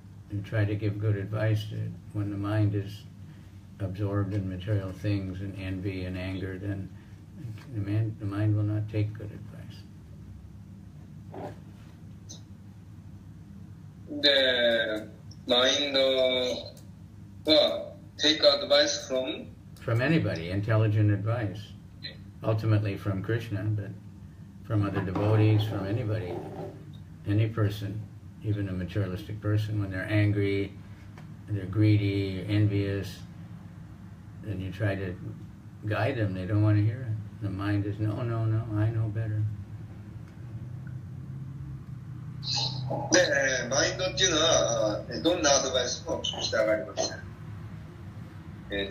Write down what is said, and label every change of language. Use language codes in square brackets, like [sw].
[en] You try to give good advice when the mind is absorbed in material things and envy and anger, then the mind will not take good advice. [ja] で、マインドは [en] take advice from anybody, intelligent advice. Ultimately from Krishna, but from other devotees, from anybody, any person, even a materialistic person, when they're angry, they're greedy, envious, then you try to guide them. They don't want to hear it. The mind is, no, I know better. [ja] で、マインドっていうのは、どんなアドバイスも聞きたがりません。